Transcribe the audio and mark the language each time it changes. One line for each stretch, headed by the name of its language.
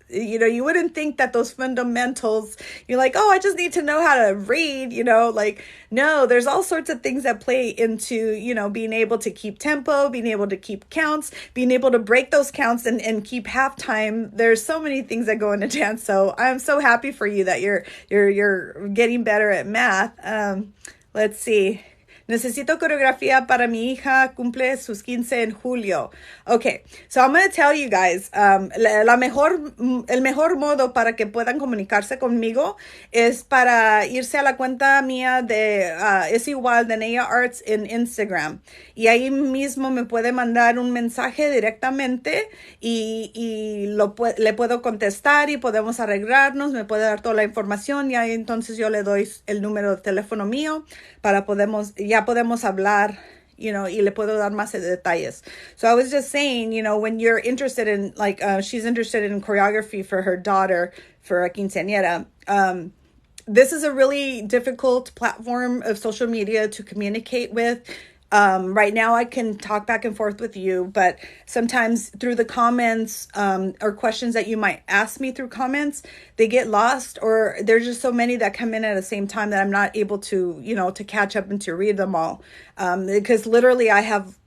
English: You wouldn't think that those fundamentals, you're like, oh, I just need to know how to read, no, there's all sorts of things that play into, being able to keep tempo, being able to keep counts, being able to break those counts and keep halftime. There's so many things that go into dance. So I'm so happy for you that you're getting better at math. Let's see.
Spanish: Necesito coreografía para mi hija, cumple sus 15 en julio.
English: Okay, so I'm going to tell you guys,
Spanish: el mejor modo para que puedan comunicarse conmigo es para irse a la cuenta mía de, es igual, de Naya Arts en Instagram. Y ahí mismo me puede mandar un mensaje directamente y le puedo contestar y podemos arreglarnos, me puede dar toda la información y ahí entonces yo le doy el número de teléfono mío para ya podemos hablar, y le puedo dar más detalles.
English: So I was just saying, when you're interested in, like, she's interested in choreography for her daughter, for a quinceañera, this is a really difficult platform of social media to communicate with. Right now I can talk back and forth with you, but sometimes through the comments, or questions that you might ask me through comments, they get lost, or there's just so many that come in at the same time that I'm not able to, to catch up and to read them all. Because literally I have